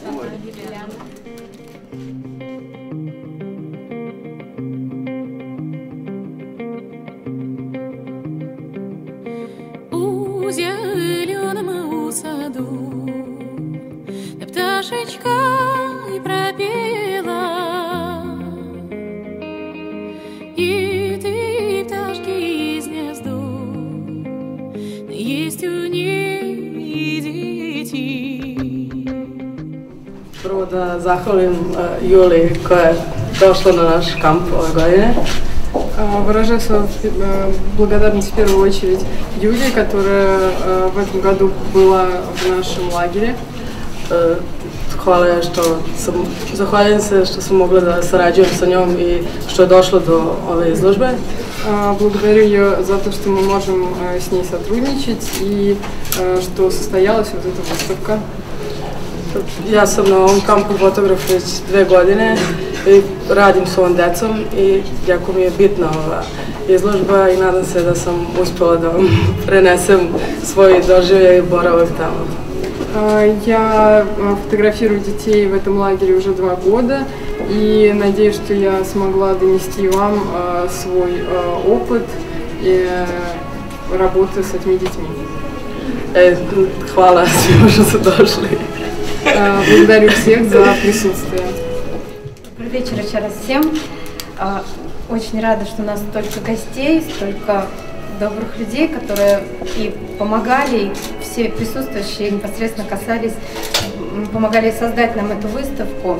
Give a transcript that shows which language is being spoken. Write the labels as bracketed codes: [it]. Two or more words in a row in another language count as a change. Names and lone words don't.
[ru] У зеленом саду пташечка и пропела, и ты, пташки из гнезду, есть у ней дети. [sr] Prvo da zahvalim Juli koja je došla na naš kamp ove godine. [ru] Выражаю свою благодарность в первую очередь Юле, которая в этом году была в нашем лагере. [sr] Zahvaljujem se što sam mogla da sarađujem sa njom i što je došlo do ove izložbe. [ru] Благодарю ее за то, что мы можем с ней сотрудничать и что состоялась вот эта выставка. [sr] Ja sam na ovom kampu fotograf već 2 godine i radim s ovom decom i jako mi je bitna ova izložba i nadam se da sam uspjela da vam prenesem svoj doživljaj i boravak tamo. [ru] Я фотографирую детей в этом лагере уже 2 года и надеюсь, что я смогла донести вам свой опыт и работы с этими детьми. [sr] Hvala svima što su došli. [ru] Благодарю всех за присутствие. Добрый вечер еще раз всем. Очень рада, что у нас столько гостей, столько добрых людей, которые и помогали, и все присутствующие непосредственно касались, помогали создать нам эту выставку.